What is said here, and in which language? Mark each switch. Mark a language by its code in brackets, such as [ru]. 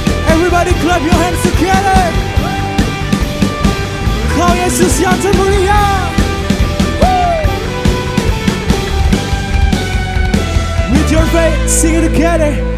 [en] Everybody clap your hands together. [id] Kau Yesus yang termulia. [en] With your faith, sing it together.